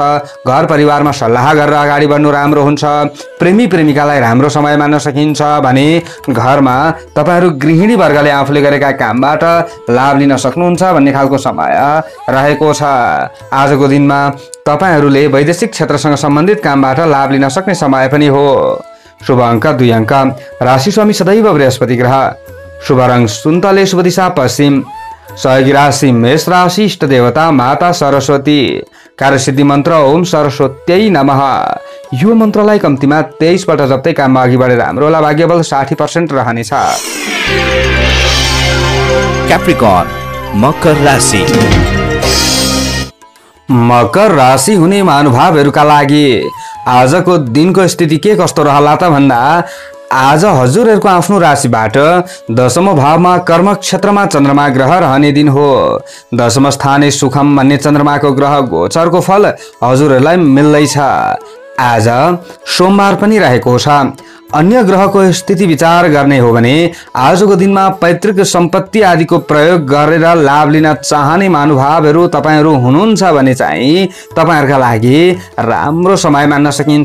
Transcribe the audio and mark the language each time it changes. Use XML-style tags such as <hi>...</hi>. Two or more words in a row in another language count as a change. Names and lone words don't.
<ne>घर परिवारमा सल्लाह गरेर अगाडि बढ्नु राम्रो हुन्छ। प्रेमी प्रेमिकालाई राम्रो समय मान्न सकिन्छ भने घरमा तपाईँहरू गृहिणी वर्गले आफूले गरेका कामबाट लाभ लिन सक्नुहुन्छ भन्ने खालको समय रहेको छ। आजको दिनमा तपाईँहरूले वैदेशिक क्षेत्रसँग सम्बन्धित कामबाट लाभ लिन सक्ने समय पनि हो। शुभ अङ्क 2 अङ्क। राशि स्वामी सदैव बृहस्पति ग्रह। शुभ रङ सुन्तले, शुभ दिशा पश्चिम। सहयोगी राशि मेष राशि, इष्ट देवता माता सरस्वती। कार्यसिद्धि मन्त्र</ne> <sa>ओम सरस्वत्यै नमः।</sa> <ne>यो मन्त्रलाई कम्तीमा 23 पल्ट जप्दै काममा अघि बढेर हाम्रो होला। भाग्यबल 60% रहनेछ। क्याप्रिकर्न मकर राशि। मकर राशि हुने महानुभावहरूका लागि आजको दिनको स्थिति के कस्तो रहला त भन्दा आज हजुरहरूको आफ्नो राशिबाट दशम भावमा कर्म क्षेत्रमा चन्द्रमा ग्रह रहने दिन हो।</ne> <sa>दशम स्थाने सुखम</sa> <ne>भन्ने चन्द्रमाको ग्रह गोचरको फल हजुरहरूलाई मिल्दैछ। आज सोमबार पनि रहेको छ। अन्य ग्रहको स्थिति विचार गर्ने हो भने आजको दिनमा पैतृक सम्पत्ति आदिको प्रयोग गरेर लाभ लिन चाहने महानुभावहरू तपाईँहरू हुनुहुन्छ भने चाहिँ तपाईँहरूका लागि राम्रो समय मान्न सकिन्छ।</ne>